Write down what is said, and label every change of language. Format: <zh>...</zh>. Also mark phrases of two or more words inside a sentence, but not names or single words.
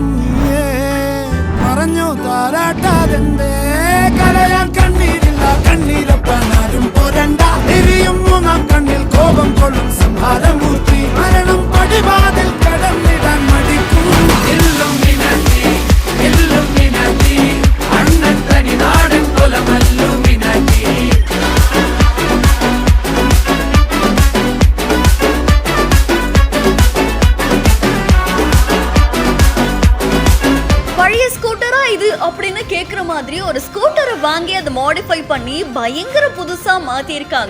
<ml>നീയേ മറഞ്ഞോ താരാട്ടാതെന്തേ കരയാൻ കണ്ണീരില്ല കണ്ണീരപ്പാനാരും പോരണ്ട എരിയും മൂന്നാം കണ്ണിൽ കോപം കൊള്ളും സംഹാരമൂർത്തി മരണം പടിവാതിൽ കടന്നിടാൻ മടിക്കും എല്ലും മിനത്തി അണ്ണൻ തനി നാടൻ കൊലമല്ലു മിനത്തി</ml> <ta>பழைய ஸ்கூட்டரா இது அப்படின்னு கேக்குற மாதிரி ஒரு ஸ்கூட்டரை வாங்கி அதை மாடிஃபை பண்ணி பயங்கர புதுசா மாத்தி இருக்காங்க.</ta>